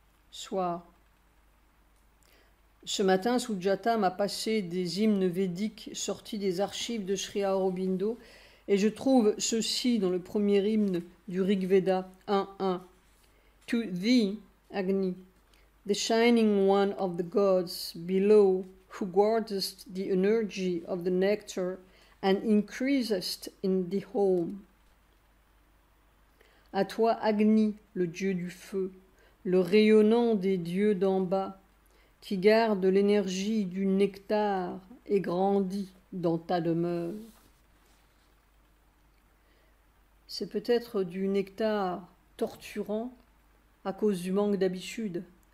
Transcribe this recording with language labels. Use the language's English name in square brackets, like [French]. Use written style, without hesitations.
[French] Soir. Ce matin, Sujata m'a passé des hymnes védiques sortis des archives de Sri Aurobindo et je trouve ceci dans le premier hymne du Rig Veda 1.1. [English] To thee, Agni, the shining one of the gods below, who guardest the energy of the nectar and increasest in the home. [French] À toi, Agni, le dieu du feu, le rayonnant des dieux d'en bas, qui garde l'énergie du nectar et grandit dans ta demeure. c'est peut-être du nectar torturant à cause du manque d'habitude.